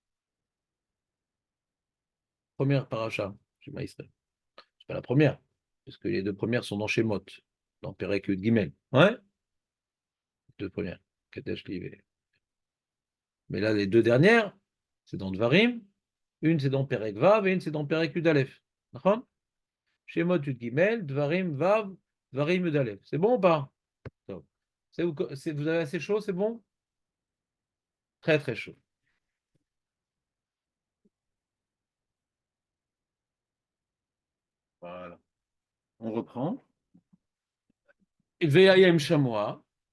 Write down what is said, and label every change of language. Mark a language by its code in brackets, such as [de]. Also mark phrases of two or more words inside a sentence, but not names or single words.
[fr] Première paracha, Shema Israël. C'est pas la première, parce que les deux premières sont dans Shemot, dans Perek Yud Gimel. Ouais? Deux premières. Kadesh Livé. Mais là, les deux dernières, c'est dans Dvarim. Une, c'est dans Perek Vav et une, c'est dans Perek Yud Aleph. D'accord? Shemot Yud Gimel, Dvarim Vav, Dvarim Yud Aleph. C'est bon ou pas? Donc, vous avez assez chaud, c'est bon? Très très chaud. Voilà. On reprend. [he] והיה אם שמוע.